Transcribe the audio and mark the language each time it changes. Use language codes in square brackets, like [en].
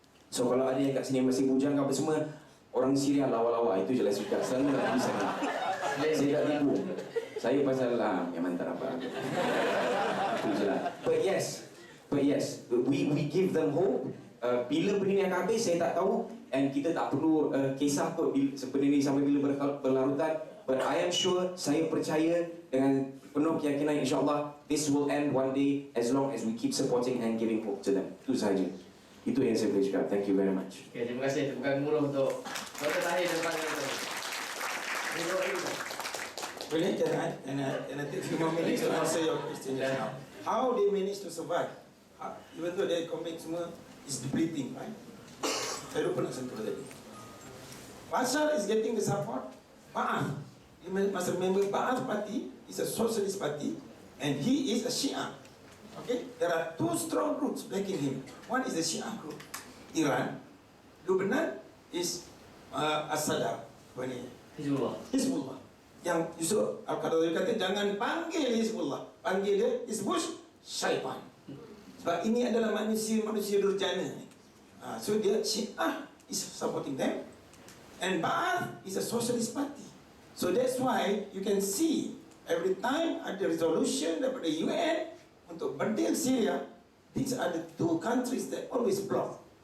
[ms] So kalau ada yang kat sini masih bujang apa semua, orang Syria lawa-lawa, itu je lah suka. Selalu nak pergi sana. Saya tak tipu. Saya pasal yang mantar apa. Itu je lah. [en] But yes, we give them hope. [ms] Bila benda ni akan habis, saya tak tahu. And kita tak perlu kisah kot benda ni sampai bila berlarutan. [en] But I am sure, [ms] saya percaya dengan penuh keyakinan, [en] insyaAllah this will end one day, as long as we keep supporting and giving hope to them. [ms] Itu sahaja. Itu yang saya boleh cakap. [en] Thank you very much. [ms] Okay, terima kasih. Tepukan gemuruh untuk Dr. Tahir depan kita. [en] Really? And I take few more minutes to answer your question just now. How they manage to survive? Even though their economic [ms] semua [en] is depleting, right? [ms] Saya lupa nak sentuh tadi. [en] Bashar is getting the support. Ba'ath, you must remember, Ba'ath party is a socialist party, and he is a Shia. Okay? There are two strong groups backing him. One is the Shia group, Iran. Lebanon is As-Sadr. Hizbullah. [ms] Yang Yusuf Al-Qaradawi kata, jangan panggil Hizbullah, panggil dia Hizbush Syaitan. Sebab ini adalah manusia-manusia durjana ni. So dia Syiah [en] is supporting them, and Ba'ath is a socialist party. So that's why you can see every time [ms] ada resolution daripada UN untuk berdil Syria, [en] these are the two countries that always block.